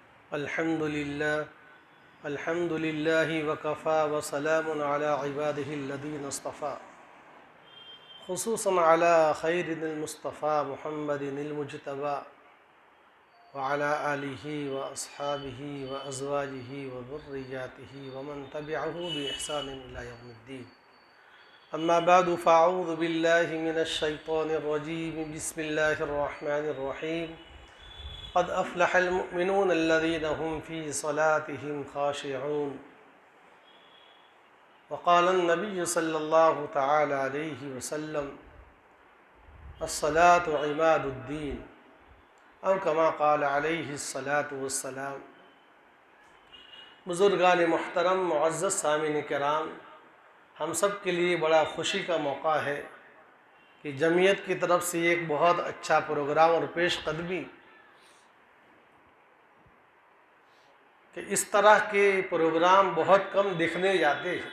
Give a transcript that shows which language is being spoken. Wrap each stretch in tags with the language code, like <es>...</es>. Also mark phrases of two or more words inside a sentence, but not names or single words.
<ar>الحمد لله وكفى وسلام على عباده الذين اصطفى خصوصا على خير المصطفى محمد المجتبى وعلى آله وأصحابه وأزواجه وذرياته ومن تبعه بإحسان إلى يوم الدين. أما بعد فأعوذ بالله من الشيطان الرجيم. بسم الله الرحمن الرحيم. قد أفلح المؤمنون الذين هم في صلاتهم خاشعون. وقال النبي صلى الله تعالى عليه وسلم الصلاة عماد الدين أو كما قال عليه الصلاة والسلام.</ar> <ur>بزرگان محترم، معزز سامعین کرام، ہم سب کے لیے بڑا خوشی کا موقع ہے کہ جمعیت کی طرف سے ایک بہت اچھا پروگرام اور پیش قدمی کہ اس طرح کے پروگرام بہت کم دیکھنے جاتے ہیں.</ur>